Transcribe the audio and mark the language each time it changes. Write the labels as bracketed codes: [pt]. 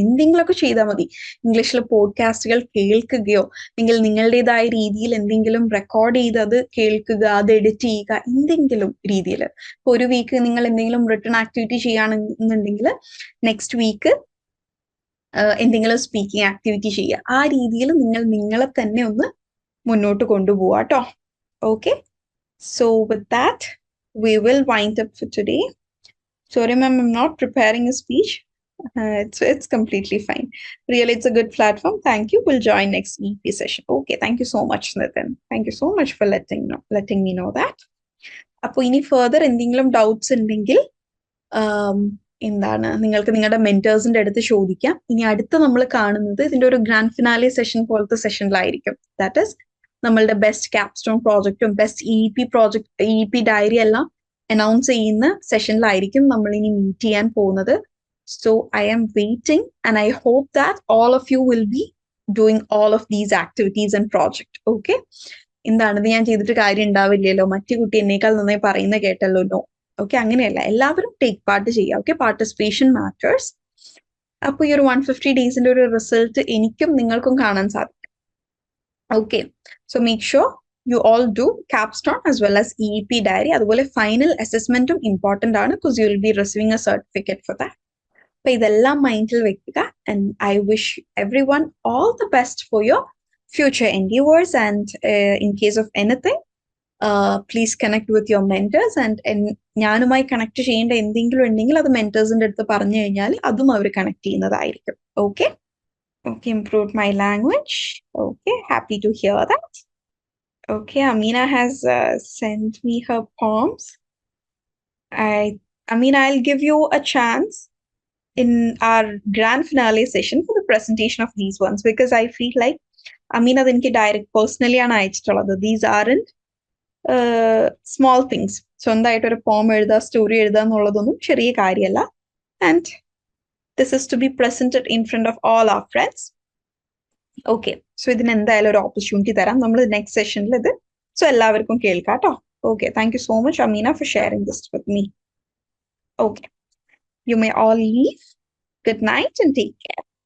[ml] എന്തെങ്കിലുമൊക്കെ ചെയ്താൽ മതി. ഇംഗ്ലീഷിൽ പോഡ്കാസ്റ്റുകൾ കേൾക്കുകയോ അല്ലെങ്കിൽ നിങ്ങളുടേതായ രീതിയിൽ എന്തെങ്കിലും റെക്കോർഡ് ചെയ്ത് അത് കേൾക്കുക, അത് എഡിറ്റ് ചെയ്യുക, എന്തെങ്കിലും രീതിയിൽ. ഇപ്പൊ ഒരു വീക്ക് നിങ്ങൾ എന്തെങ്കിലും റിട്ടൺ ആക്ടിവിറ്റി ചെയ്യുകയാണെന്നുണ്ടെങ്കിൽ നെക്സ്റ്റ് വീക്ക് എന്തെങ്കിലും സ്പീക്കിംഗ് ആക്ടിവിറ്റി ചെയ്യുക. ആ രീതിയിൽ നിങ്ങളെ തന്നെ ഒന്ന് മുന്നോട്ട് കൊണ്ടുപോവാട്ടോ. Okay, [en] so with that we will wind up for today. Sorry ma'am, I'm not preparing a speech. It's completely fine. Really, it's a good platform. Thank you. We'll join next EP session. Okay, thank you so much, Nitin. Thank you so much for letting me know that. [ml] അപ്പോൾ ഇനി further എന്തെങ്കിലും doubts ഉണ്ടെങ്കിൽ എന്താണ് നിങ്ങൾക്ക് നിങ്ങളുടെ മെന്റേഴ്സിന്റെ അടുത്ത് ചോദിക്കാം. ഇനി അടുത്ത് നമ്മൾ കാണുന്നത് ഇതിന്റെ ഒരു ഗ്രാൻഡ് ഫിനാലെ സെഷൻ പോലത്തെ സെഷനിലായിരിക്കും. ദാറ്റ് ഈസ് നമ്മളുടെ best capstone പ്രോജക്റ്റും best EEP diary എല്ലാം അനൗൺസ് ചെയ്യുന്ന സെഷനിലായിരിക്കും നമ്മൾ ഇനി മീറ്റ് ചെയ്യാൻ പോകുന്നത്. [en] So I am waiting and I hope that all of you will be doing all of these activities and project. [ml] Okay, എന്താണിത് ഞാൻ ചെയ്തിട്ട് കാര്യം ഉണ്ടാവില്ലല്ലോ, മറ്റു കുട്ടി എന്നേക്കാൾ നന്നായി പറയുന്ന കേട്ടല്ലോ, നോ. ഓക്കെ, അങ്ങനെയല്ല, എല്ലാവരും ടേക്ക് പാർട്ട് ചെയ്യുക. Okay, participation matters. അപ്പൊ ഈ ഒരു 150 ഡേയ്സിന്റെ ഒരു റിസൾട്ട് എനിക്കും നിങ്ങൾക്കും കാണാൻ സാധിക്കും. [en] Okay, so make sure you all do capstone as well as EEP diary. [ml] അതുപോലെ ഫൈനൽ അസസ്മെന്റും ഇമ്പോർട്ടന്റ് ആണ്, [en] because you will be receiving a certificate for that. [ml] അപ്പൊ ഇതെല്ലാം മൈൻഡിൽ വെക്കുക. [en] And I wish everyone all the best for your future endeavors. And in case of anything, please connect with your mentors. [ml] And ഞാനുമായി connect ചെയ്യേണ്ട എന്തെങ്കിലും ഉണ്ടെങ്കിൽ അത് മെന്റേഴ്സിന്റെ അടുത്ത് പറഞ്ഞു കഴിഞ്ഞാൽ അതും അവർ കണക്ട് ചെയ്യുന്നതായിരിക്കും. Okay. [en] Okay, improved my language. Okay, happy to hear that. Okay, Amina has sent me her poems. Amina, I'll give you a chance in our grand finale session for the presentation of these ones because I feel like Amina [ml] എനിക്ക് direct personally ആണ് അയച്ചിട്ടുള്ളത്. [en] These aren't small things. [ml] സ്വന്തമായിട്ട് ഒരു പോം എഴുതുക, story എഴുതുക എന്നുള്ളതൊന്നും ചെറിയ കാര്യമല്ല. [en] And this is to be presented in front of all our friends. Okay, so [ml] ഇതിന് എന്തായാലും ഒരു ഓപ്പർച്യൂണിറ്റി തരാം നമ്മൾ നെക്സ്റ്റ് സെഷനിൽ ഇത്. സോ എല്ലാവർക്കും കേൾക്കാം കേട്ടോ. [en] Okay, thank you so much, Amina, for sharing this with me. Okay, you may all leave. Good night and take care.